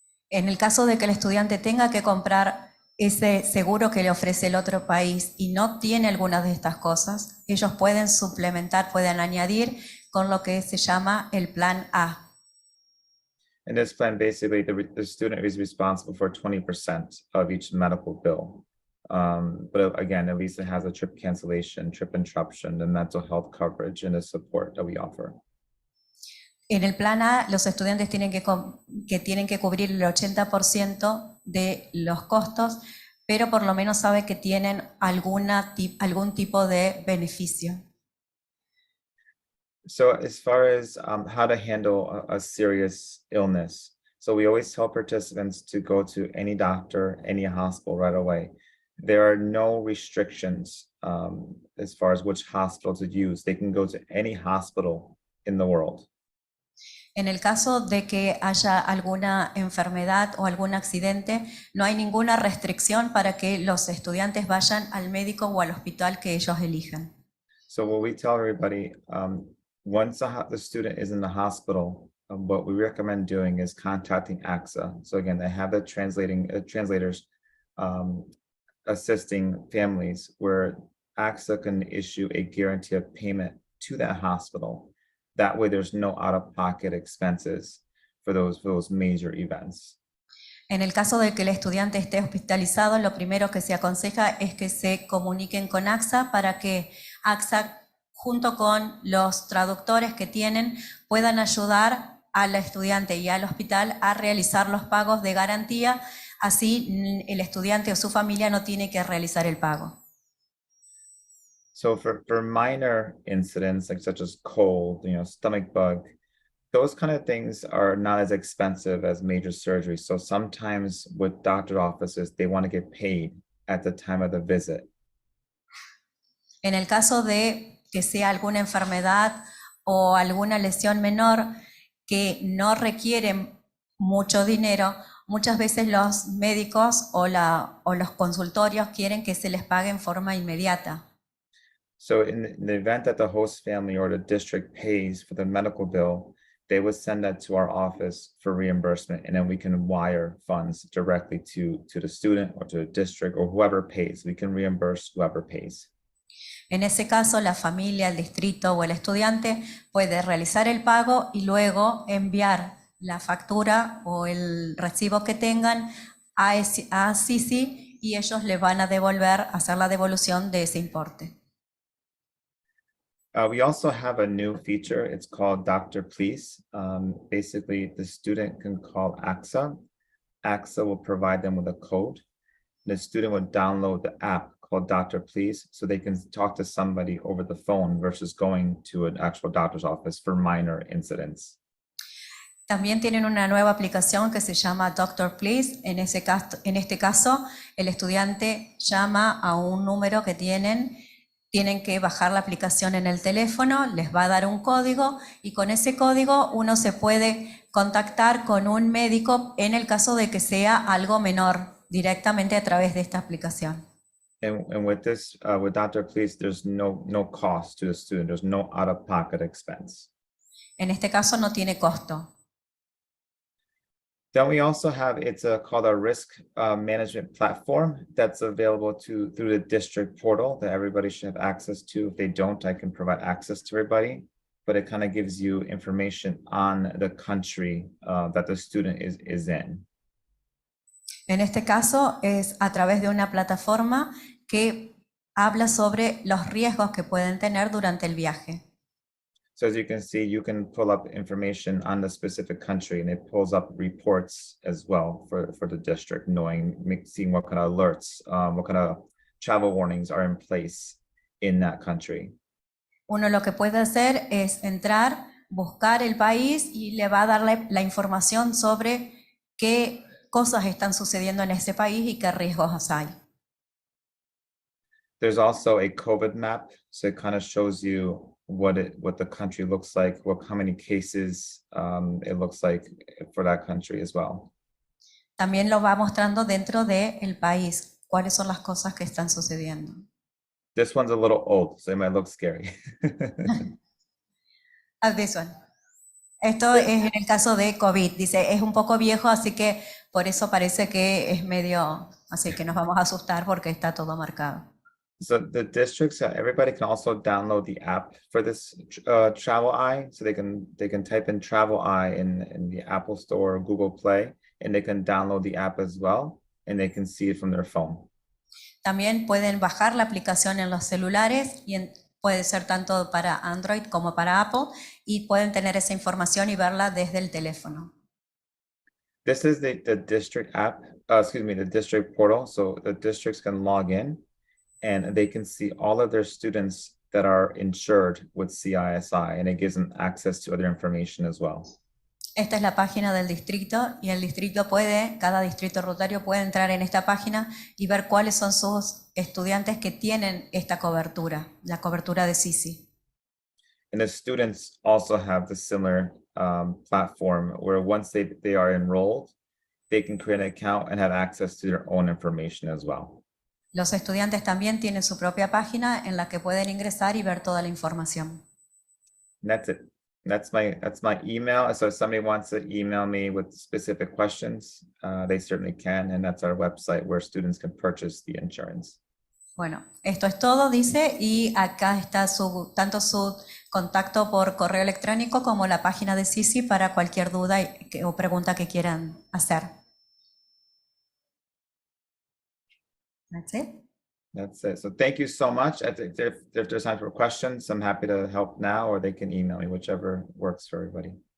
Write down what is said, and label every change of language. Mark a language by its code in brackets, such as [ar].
[es] En el caso de que el estudiante tenga que comprar ese seguro que le ofrece el otro país y no tiene algunas de estas cosas, ellos pueden suplementar, pueden añadir con lo que se llama el Plan A. [en] In this plan, basically, the student is responsible for 20% of each medical bill. But again, at least it has a trip cancellation, trip interruption, the mental health coverage, and the support that we offer. [es] En el plan A, los estudiantes tienen que cubrir el 80% de los costos, pero por lo menos sabe que tienen algún tipo de beneficio. [en] So as far as how to handle a serious illness, so we always tell participants to go to any doctor, any hospital right away. There are no restrictions as far as which hospital to use. They can go to any hospital in the world. [es] En el caso de que haya alguna enfermedad o algún accidente, no hay ninguna restricción para que los estudiantes vayan al médico o al hospital que ellos elijan. [en] So what we tell everybody, once the student is in the hospital, what we recommend doing is contacting AXA. So again, they have the translators assisting families where AXA can issue a guarantee of payment to that hospital. That way there's no out-of-pocket expenses for those major events. [es] En el caso de que el estudiante esté hospitalizado, lo primero que se aconseja es que se comuniquen con AXA para que AXA, junto con los traductores que tienen, puedan ayudar al estudiante y al hospital a realizar los pagos de garantía. Así el estudiante o su familia no tiene que realizar el pago. [en] So for minor incidents like such as cold, stomach bug, those kind of things are not as expensive as major surgery. So sometimes with doctor offices, they want to get paid at the time of the visit. [es] En el caso de que sea alguna enfermedad o alguna lesión menor que no requieren mucho dinero, muchas veces los médicos o los consultorios quieren que se les pague en forma inmediata. [en] So in the event that the host family or the district pays for the medical bill, they would send that to our office for reimbursement, and then we can wire funds directly to the student or to the district or whoever pays. We can reimburse whoever pays. [es] En ese caso, la familia, el distrito o el estudiante puede realizar el pago y luego enviar la factura o el recibo que tengan a CISI y ellos le van a hacer la devolución de ese importe. [en] We also have a new feature. It's called Dr. Please. Basically, the student can call AXA. AXA will provide them with a code. the student would download the app called Dr. Please, so they can talk to somebody over the phone versus going to an actual doctor's office for minor incidents. [es] También tienen una nueva aplicación que se llama Doctor Please. En este caso, el estudiante llama a un número que tienen que bajar la aplicación en el teléfono, les va a dar un código y con ese código uno se puede contactar con un médico en el caso de que sea algo menor, directamente a través de esta aplicación. [en] And with this, with Dr. Please, there's no cost to the student. There's no out-of-pocket expense. [es] En este caso no tiene costo. [en] Then we also have, it's called a risk management platform that's available through the district portal that everybody should have access to. If they don't, I can provide access to everybody, but it kind of gives you information on the country that the student is in. [es] En este caso es a través de una plataforma que habla sobre los riesgos que pueden tener durante el viaje. [en] So as you can see, you can pull up information on the specific country, and it pulls up reports as well for the district, seeing what kind of alerts, what kind of travel warnings are in place in that country. [es] Uno lo que puede hacer es entrar, buscar el país y le va a dar la información sobre qué cosas están sucediendo en ese país y qué riesgos hay. [en] There's also a COVID map, so it kind of shows you what the country looks like, how many cases it looks like for that country as well. [es] También lo va mostrando dentro del país, cuáles son las cosas que están sucediendo. [en] This one's a little old, so it might look scary. This one. [es] Esto es en el caso de COVID. Dice, es un poco viejo, así que por eso parece que es medio, así que nos vamos a asustar porque está todo marcado. [en] So the districts, everybody can also download the app for this Travel Eye. So they can type in Travel Eye in the Apple Store or Google Play, and they can download the app as well, and they can see it from their phone. [es] También pueden bajar la aplicación en los celulares y puede ser tanto para Android como para Apple y pueden tener esa información y verla desde el teléfono. [en] This is the district app, the district portal. So the districts can log in and they can see all of their students that are insured with CISI, and it gives them access to other information as well. [es] Esta es la página del distrito y el distrito cada distrito rotario puede entrar en esta página y ver cuáles son sus estudiantes que tienen esta cobertura, la cobertura de CISI. [en] And the students also have the similar platform where once they are enrolled, they can create an account and have access to their own information as well. [es] Los estudiantes también tienen su propia página en la que pueden ingresar y ver toda la información. [en] And that's it. That's my email. So if somebody wants to email me with specific questions, they certainly can. And that's our website where students can purchase the insurance. [es] Bueno, esto es todo, dice, y acá está tanto su contacto por correo electrónico como la página de CISI para cualquier duda o pregunta que quieran hacer. [en] That's it. That's it. So thank you so much. I think if there's time for questions, I'm happy to help now, or they can email me, whichever works for everybody.